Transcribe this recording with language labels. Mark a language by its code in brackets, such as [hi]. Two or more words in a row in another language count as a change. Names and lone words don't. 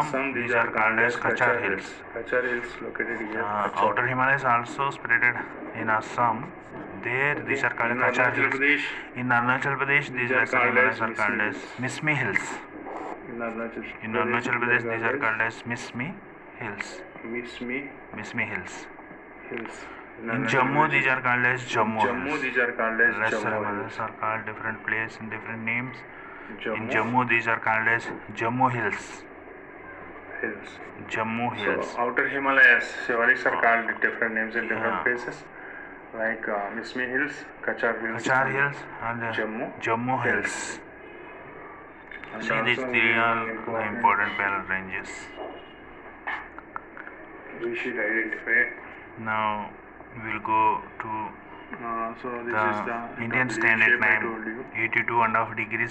[en] These are called as Kachar Hills. Kachar Hills located here. Outer Himalayas also spreaded in Assam. There, these are called In Kachar Arunachal Hills. Pradesh, In Arunachal Pradesh, these lesser Himalayas are called as Mismi Hills. in Arunachal In Arunachal Pradesh, these are called as Mismi Hills. Mismi Mismi Hills. Hills. In Arunachal Jammu, Pradesh, these are called as Jammu Jammu, Hills. these are called as Lesser Jammu Himalayas Hills. are called different places in different names. In Jammu Jammu, these are called as Jammu Hills. Hills. Jammu Hills. So outer Himalayas, Shivaliks are called different names in different Yeah. places, like Mismi Hills, Kachar Hills, Kachar Hills and Jammu Hills. And See, these also three are very the important parallel ranges. We should identify. Now we'll go to So this the is the Indian W Standard shape I Time. told you. 82.5 degrees